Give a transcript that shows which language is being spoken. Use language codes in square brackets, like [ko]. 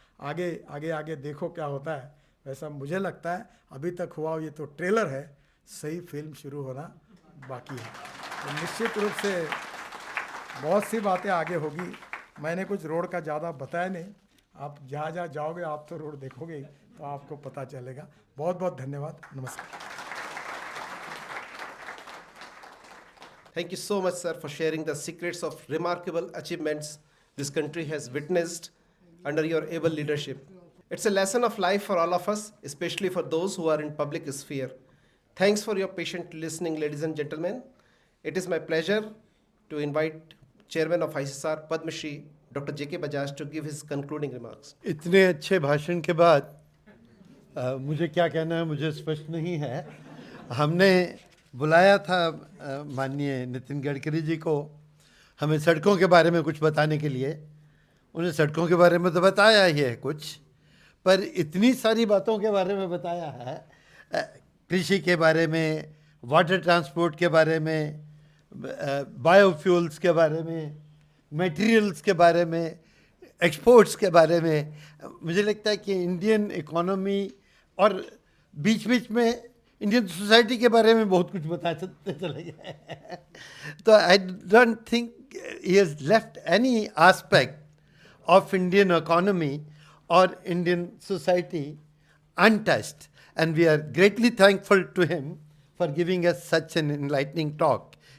[hi] आगे आगे आगे देखो क्या होता है। वैसा मुझे लगता है अभी तक हुआ ये तो ट्रेलर है, सही फिल्म शुरू होना बाकी है। तो निश्चित रूप से बहुत सी बातें आगे होगी। मैंने कुछ रोड का ज़्यादा बताया नहीं, आप जहाँ जहाँ जाओगे आप तो रोड देखोगे तो आपको पता चलेगा। बहुत बहुत धन्यवाद, नमस्कार। [en] Thank you so much, sir, for sharing the secrets of remarkable achievements this country has witnessed under your able leadership. It's a lesson of life for all of us, especially for those who are in public sphere. Thanks for your patient listening, ladies and gentlemen. It is my pleasure to invite Chairman of ICSR, Padma Shri, Dr. J.K. Bajaj, to give his concluding remarks. [hi] इतने अच्छे भाषण के बाद मुझे क्या कहना है मुझे स्पष्ट नहीं है। हमने बुलाया था माननीय नितिन गडकरी जी को हमें सड़कों के बारे में कुछ बताने के लिए। उन्हें सड़कों के बारे में तो बताया ही है कुछ, पर इतनी सारी बातों के बारे में बताया है, कृषि के बारे में, वाटर ट्रांसपोर्ट के बारे में, बायोफ्यूल्स के बारे में, मटेरियल्स के बारे में, एक्सपोर्ट्स के बारे में। मुझे लगता है कि इंडियन इकोनॉमी और बीच बीच में इंडियन सोसाइटी के बारे में बहुत कुछ बताते चले गए। [en] तो I don't think he has left any aspect of Indian economy or Indian society untouched, and we are greatly thankful to him for giving us such an enlightening talk.